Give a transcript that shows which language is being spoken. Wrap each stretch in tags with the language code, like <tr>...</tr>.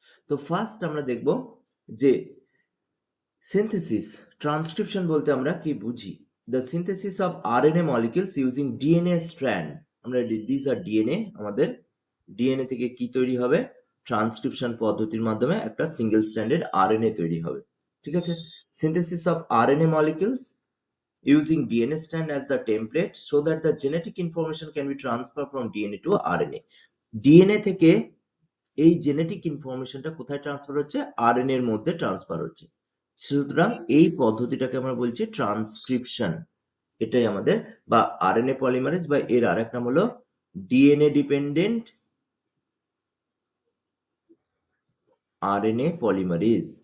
<bn>তো ফার্স্ট আমরা দেখব যে সিনথেসিস, ট্রান্সক্রিপশন বলতে আমরা কি বুঝি।</bn> <en>The synthesis of RNA molecules using DNA strand.</en> <bn>আমরা দিস আর ডিএনএ, আমাদের ডিএনএ থেকে কি তৈরি হবে, ট্রান্সক্রিপশন পদ্ধতির মাধ্যমে একটা সিঙ্গেল স্ট্র্যান্ডেড আরএনএ তৈরি হবে। ঠিক আছে,</bn> <en>Synthesis of RNA molecules using DNA strand as the template so that the genetic information can be transferred from DNA to RNA.</en> <bn>DNA থেকে এই জেনেটিক ইনফরমেশনটা কোথায় ট্রান্সফার হচ্ছে, আরএনএ এর মধ্যে ট্রান্সফার হচ্ছে। সুতরাং এই পদ্ধতিটাকে আমরা বলছি ট্রান্সক্রিপশন। এটাই আমাদের, বা আরএনএ পলিমারেজ, বা এর আরেক নাম হলো ডিএনএ ডিপেন্ডেন্ট আরএনএ পলিমারেজ।</bn>